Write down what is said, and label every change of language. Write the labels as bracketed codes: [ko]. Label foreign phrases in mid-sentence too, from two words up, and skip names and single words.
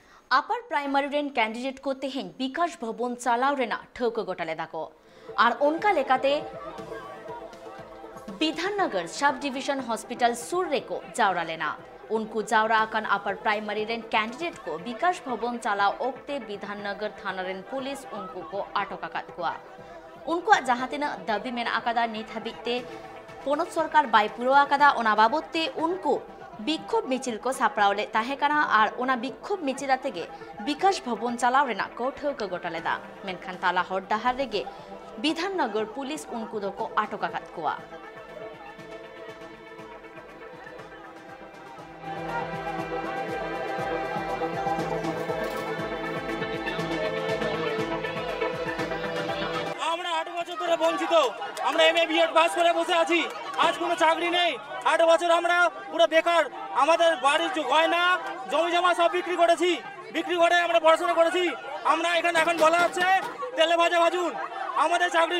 [en] upper primary [sat] रेन कैंडिडेट को तेहें विकास भवन चालाव रेना ठोक गोटाले दाको और उनका लेकाते विधाननगर सब डिविजन हॉस्पिटल सुर रेको जावरा लेना उनको जावरा आकान [en] upper primary [sat] रेन कैंडिडेट को विकास भवन चालाव ओक्ते विधाननगर थाना रेन पुलिस उनको को आटक आकात कुआ उनको जहां तिना दाबी मेना आकादा नित हाबिते पोनत सरकार बाय पुरो आकादा ओना बाबते उनको विक्षोभ मिचिल को सापड़ावले ताहेकाना और ओना विक्षोभ मिचिला तेगे विकास भवन चालाव रेना को ठोक गोटालेदा मेनखान ताला हर डाहार रेगे विधाननगर पुलिस उनको दो आटक आकात कुआ [bn] বঞ্চিত আমরা এমএ বিএড পাস করে বসে আছি আজ কোনো চাকরি নেই 8 বছর আমরা পুরো বেকার আমাদের বাড়ির গয়না জমি জমা সব বিক্রি করে আমরা পড়াশোনা করেছি আমরা এখানে এখন বলা হচ্ছে তেলে ভাজা ভাজুন আমাদের চাকরির